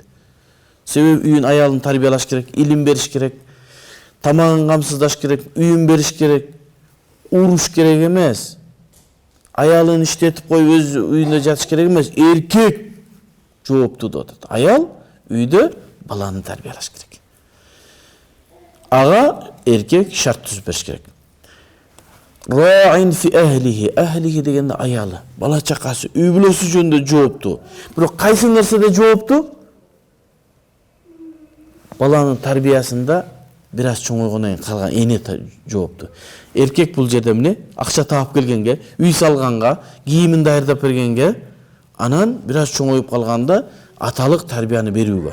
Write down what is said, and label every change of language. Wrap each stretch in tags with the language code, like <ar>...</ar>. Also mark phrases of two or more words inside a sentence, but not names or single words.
<ky>Себеби үйүн аялын тарбиялаш керек, илим бериш керек, тамагын камсыздаш керек, үйүн бериш керек, уруш керек эмес. Аялын иштетип коюп өз үйүндө жатыш керек эмес. Эркек жооптуу деп атат. Аял үйдө баланы тарбиялаш керек. Ага эркек шарт түзүп бериш керек.</ky> <ar>راع في أهله,</ar> <ky>ахлихи дегенде аялы, бала чакасы, үй бүлөсү жөнүндө жооптуу. Бирок кайсы нерседе жооптуу? Баланын тарбиясында бир аз чоңойгондон кийин калган эне жооптуу. Эркек бул жерде эмне? Акча таап келгенге, үй салганга, кийимин даярдап бергенге, анан бир аз чоңоюп калганда аталык тарбияны берүүгө.</ky>